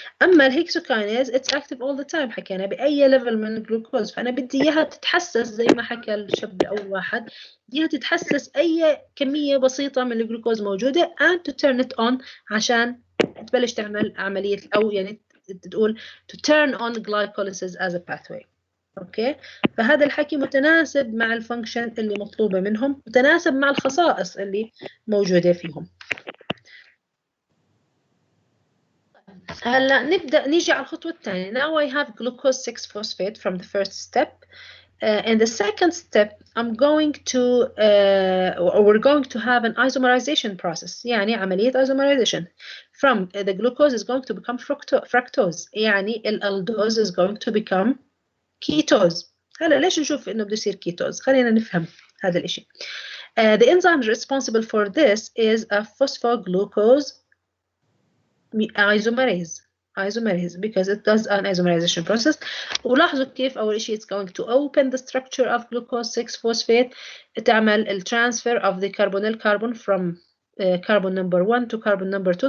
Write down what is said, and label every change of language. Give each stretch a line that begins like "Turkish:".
Arabic: اما الهيكسوكاينيز
English: اتس اكتف اول ذا تايم،
Arabic: حكينا باي ليفل من الجلوكوز، فانا بدي اياها تتحسس زي ما حكى الشاب اول واحد، بدي اياها تتحسس اي كميه بسيطه من الجلوكوز موجوده
English: and to turn it on
Arabic: عشان تبلش تعمل عمليه، او يعني تقول
English: to turn on glycolysis as a pathway.
Arabic: اوكي. فهذا الحكي متناسب مع الفانكشن اللي مطلوبه منهم، متناسب مع الخصائص اللي موجوده فيهم. هلا نبدا نيجي على الخطوه الثانيه.
English: Now I have glucose 6 phosphate from the first step. In the second step I'm going to we're going to have an isomerization process.
Arabic: يعني عمليه
English: isomerization from the glucose is going to become fructose.
Arabic: يعني الالدوز
English: is going to become ketose.
Arabic: هلا ليش نشوف انه بده يصير كيتوز؟ خلينا نفهم هذا الاشي.
English: The enzyme responsible for this is a phosphoglucose isomerase because it does an isomerization process.
Arabic: ولاحظوا كيف أول شيء
English: it's going to open the structure of glucose 6 phosphate،
Arabic: تعمل ال
English: transfer of the carbonyl carbon from carbon number 1 to carbon number 2.